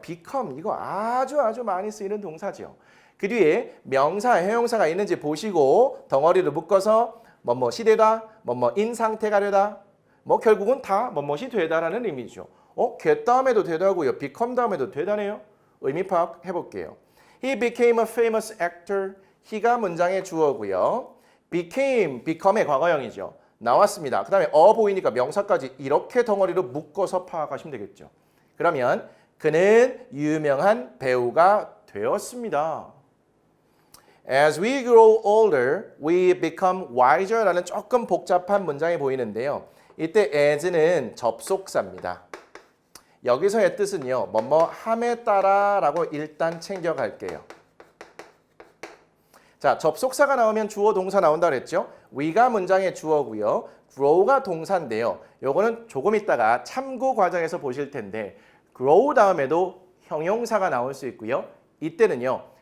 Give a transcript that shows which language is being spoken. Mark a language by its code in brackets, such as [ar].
[ko] become 이거 아주 많이 쓰이는 동사죠. 그 뒤에 명사 형용사가 있는지 보시고 덩어리를 묶어서 뭐뭐시 되다, 뭐뭐인 상태가 되다. 뭐 결국은 다 뭐뭐시 되다라는 의미죠. get 다음에도 되다고요. become 다음에도 되다네요. 의미 파악해 볼게요. [en] He became a famous actor. [ko] he가 문장의 주어고요. become의 과거형이죠. 나왔습니다. 그 다음에 보이니까 명사까지 이렇게 덩어리로 묶어서 파악하시면 되겠죠. 그러면 그는 유명한 배우가 되었습니다. [en] As we grow older, we become wiser [ko] 라는 조금 복잡한 문장이 보이는데요. 이때 as는 접속사입니다. 여기서의 뜻은요. 뭐뭐 함에 따라 라고 일단 챙겨갈게요. 자, 접속사가 나오면 주어 동사 나온다 그랬죠? we가 문장의 주어고요. grow가 동사인데요. 요거는 조금 있다가 참고 과정에서 보실 텐데 grow 다음에도 형용사가 나올 수 있고요. 이때는요.